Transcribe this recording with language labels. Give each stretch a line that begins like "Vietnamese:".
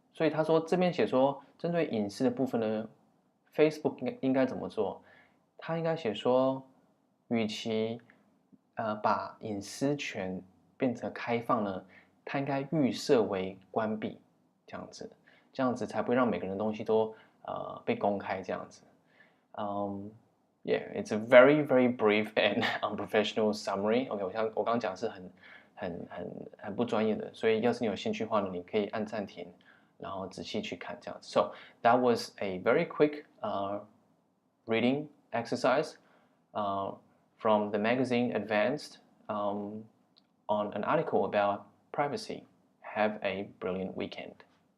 Chinese: 所以他说这边写说，针对隐私的部分呢，Facebook 应该怎么做？他应该写说，与其把隐私权变成开放呢，他应该预设为关闭。这样子才不会让每个人的东西都被公开这样子。
English: Yeah, it's a very very brief and unprofessional summary.
Chinese: OK， 我刚刚讲是很不专业的，所以要是你有兴趣的话呢，你可以按暂停，然后仔细去看这样子。
English: So that was a very quick reading exercise from the magazine Advanced on an article about privacy. Have a brilliant weekend.